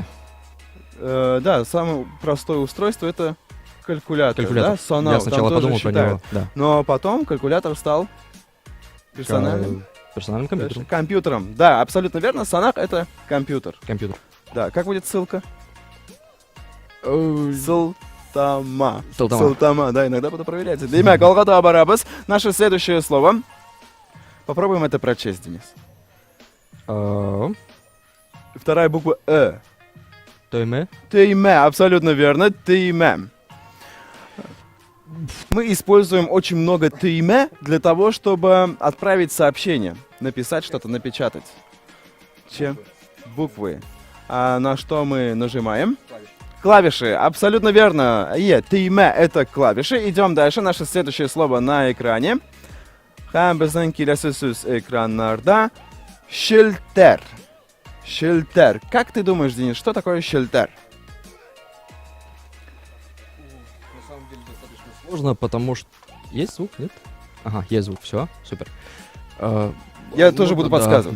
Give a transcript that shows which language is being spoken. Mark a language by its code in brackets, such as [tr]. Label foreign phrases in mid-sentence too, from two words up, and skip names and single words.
[ru] Да, самое простое устройство — это калькулятор. Калькулятор. Да? Сонар. Я сначала Там тоже подумал про считают. него. Да. Но потом калькулятор стал персональным Персональным компьютером. компьютером. Да, абсолютно верно. Сонак — это компьютер. Компьютер. Да, как будет ссылка? Сылтама. Сылтама. Сылтама, да, иногда буду проверять. [tt] Демек, алгата барабыз. [ru] Наше следующее слово. Попробуем это прочесть, Денис. Вторая буква Тойме. Тейме, абсолютно верно. Тейме. Мы используем очень много тейме для того, чтобы отправить сообщение, написать что-то, напечатать. Буквы. А на что мы нажимаем? Клавиши, абсолютно верно. Тейме — это клавиши. Идем дальше. Наше следующее слово на экране. [tt] Һәм безнең киләсе сүз экраннарда. [ru] Шелтер. Шелтер. Как ты думаешь, Денис, что такое шелтер? На самом деле достаточно сложно, потому что... Есть звук, нет? Ага, есть звук, все, супер. Я тоже буду подсказывать.